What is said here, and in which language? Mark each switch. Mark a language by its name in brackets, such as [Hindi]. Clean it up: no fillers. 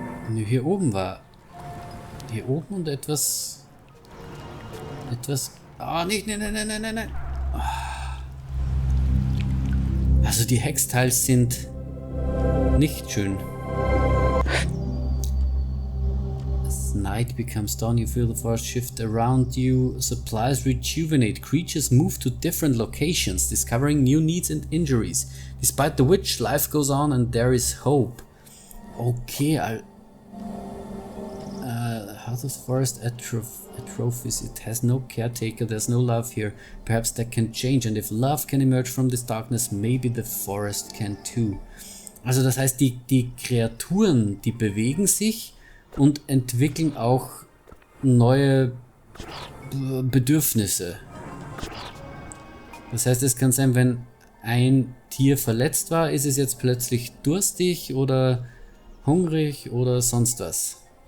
[German] Nö, hier oben war. Hier oben und etwas. Ah, nicht, nein. Also die Hextiles sind nicht schön. [English] As night becomes dawn, you feel the forest shift around you. Supplies rejuvenate. Creatures move to different locations, discovering new needs and injuries. Despite the witch, life goes on and there is hope. Okay, Heart of Forest atrophies. It has no caretaker, there's no love here. Perhaps that can change, and if love can emerge from this darkness, maybe the forest can too. [German] Also das heißt, die Kreaturen, die bewegen sich und entwickeln auch neue Bedürfnisse. Das heißt, es kann sein, wenn ein Tier verletzt war, ist es jetzt plötzlich durstig oder hungrig oder sonst was.